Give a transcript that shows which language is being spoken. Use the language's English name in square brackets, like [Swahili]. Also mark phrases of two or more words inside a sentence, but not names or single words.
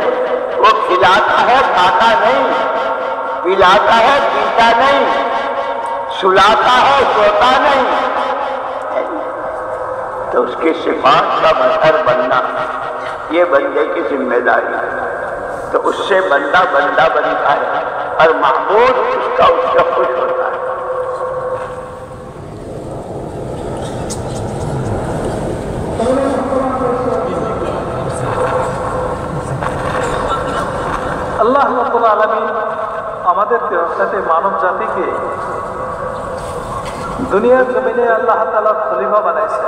[Urdu] وہ کھلاتا ہے، کھاتا نہیں، پلاتا ہے، پیتا نہیں، سلاتا ہے، سوتا نہیں. تو اس کی صفات کا مظہر بننا یہ بندے کی ذمہ داری ہے. تو اس سے بندہ بنتا ہے اور معبود اس کا خوش ہوتا ہے. [Bangla] আল্লাহ [Arabic] رب العالمين [Bangla] আমাদেরকে অর্থাৎ মানব জাতিকে দুনিয়ার জমিনে আল্লাহ তাআলার খলিফা বানাইছেন।